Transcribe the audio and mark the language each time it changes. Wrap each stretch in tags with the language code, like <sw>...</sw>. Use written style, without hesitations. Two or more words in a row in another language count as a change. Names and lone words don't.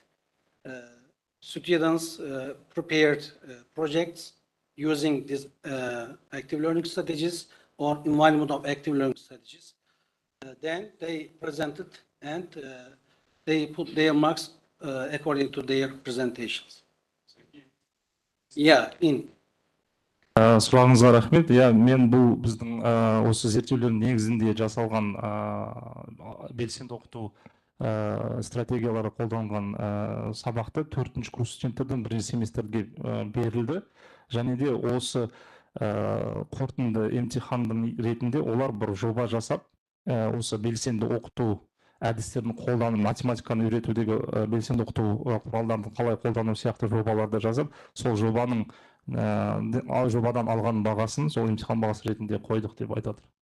<en>Students prepared projects using these active learning strategies or environment of active learning strategies. Then they presented and they put their marks according to their presentations. Yeah, in.</en> <kk>Сұрағыңызға рахмет. Мен бұл біздің осы зерттеулердің негізінде жасалған белсенді оқыту стратегиялары қолданған сабақты 4-ші курс студенттерден 1-ші семестрге берілді. Және де осы қорытынды емтиханның ретінде олар бір жоба жасап, осы белсенді оқыту әдістерін қолдану, математиканы үйретудегі белсенді оқыту құралдарын қалай қолдану сияқты жобаларды жазып, сол жобадан алған бағасын сол емтихан бағасы ретінде қойдық деп айтады.</kk>